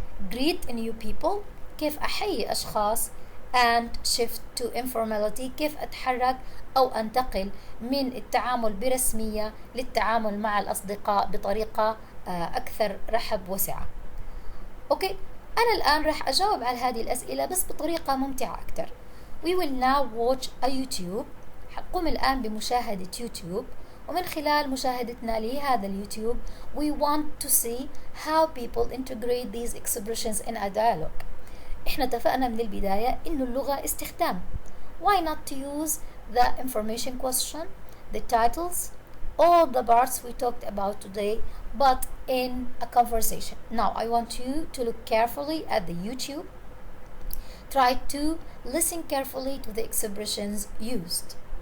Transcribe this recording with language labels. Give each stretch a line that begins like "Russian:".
English: Greet new people.
Arabic: كيف أحيي أشخاص.
English: And shift to informality.
Arabic: كيف أتحرك أو أنتقل من التعامل برسمية للتعامل مع الأصدقاء بطريقة أكثر رحب وسعة. أوكي، أنا الآن رح أجاوب على هذه الأسئلة بس بطريقة ممتعة أكثر.
English: We will now watch a YouTube.
Arabic: حقوم الآن بمشاهدة يوتيوب، ومن خلال مشاهدتنا لهذا اليوتيوب
English: we want to see how people integrate these expressions in a dialogue.
Arabic: إحنا اتفقنا من البداية إنه اللغة استخدام.
English: Why not to use the information question, the titles, all the parts we talked about today, but in a conversation. Now I want you to look carefully at the YouTube. Try to listen carefully to the expressions used.